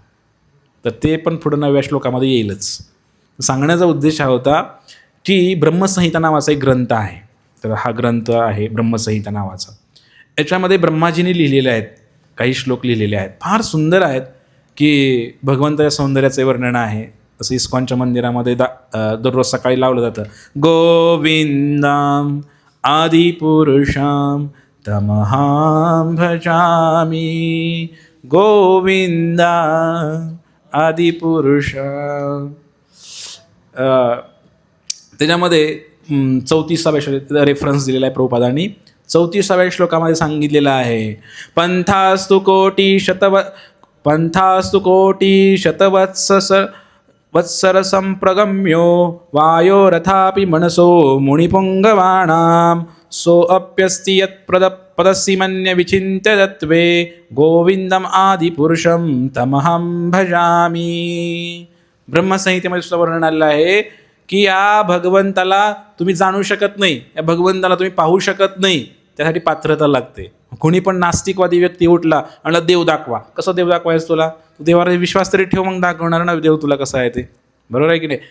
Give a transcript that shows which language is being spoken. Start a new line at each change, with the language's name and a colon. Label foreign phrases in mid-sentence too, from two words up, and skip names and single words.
Marathi: तर ते पण पुढं 9व्या श्लोकामध्ये येईलच. सांगण्याचा उद्देश हा होता की ब्रह्मसंहिता नावाचा एक ग्रंथ आहे. तर हा ग्रंथ आहे ब्रह्मसंहिता नावाचा. याच्यामध्ये ब्रह्माजींनी लिहिलेले आहेत काही श्लोक लिहिलेले आहेत, फार सुंदर आहेत की भगवंताच्या सौंदर्याचे वर्णन आहे. असं इस्कॉनच्या मंदिरामध्ये दररोज सकाळी लावलं जातं,
Sanskrit: गोविंदम आदिपुरुषम तमहां भजामी, गोविंदा आदिपुरुष.
Marathi: त्याच्यामध्ये 34व्या श्लोकात रेफरन्स दिलेला आहे प्रभुपादांनी. 34व्या श्लोकामध्ये सांगितलेलं आहे,
Sanskrit: पंथास्तु कोटी शतवत्सर संप्रगम्यो वायोरथापि मनसो मुनिपुंगवाणां सोऽप्यस्ति यत्पदस्सि मन्य विचिन्त्य तत्त्वे गोविंदम आदिपुरुषं तमहं भजामि.
Marathi: ब्रह्मसंहितेमध्ये सुद्धा वर्णन आलेलं आहे की या भगवंताला तुम्ही जाणू शकत नाही, या भगवंताला तुम्ही पाहू शकत नाही, त्यासाठी पात्रता लागते. कोणी पण नास्तिकवादी व्यक्ती उठला आणि देव दाखवा, कसं देव दाखवायचं तुला? तू देवावर विश्वास तरी ठेव, मग दाखवणार ना देव तुला कसा आहे ते. बरोबर आहे की नाही?